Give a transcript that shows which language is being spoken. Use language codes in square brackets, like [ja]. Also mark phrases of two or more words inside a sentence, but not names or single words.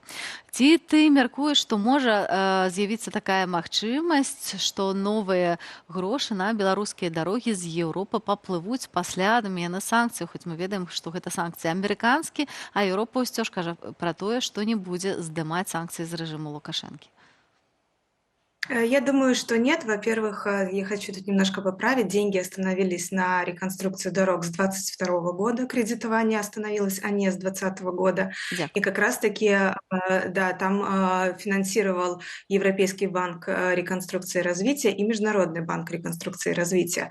[be] Ці ты мяркуеш, што можа з'явіцца такая магчымасць, што новыя гэтыя грошы на беларускія дарогі з Еўропы паплывуць пасля адмены санкцый, хоць мы ведаем, што гэта санкцыі амерыканскі, а Еўропа ўсё ж кажа пра тое, што не будзе здымаць санкцыі з рэжыму Лукашэнкі. [ru] Я думаю, что нет. Во-первых, я хочу тут немножко поправить. Деньги остановились на реконструкцию дорог с 2022 года. Кредитование остановилось, а не с 2020 года. [uk] Дякую. [ru] И как раз-таки, да, там финансировал Европейский банк реконструкции и развития и Международный банк реконструкции и развития.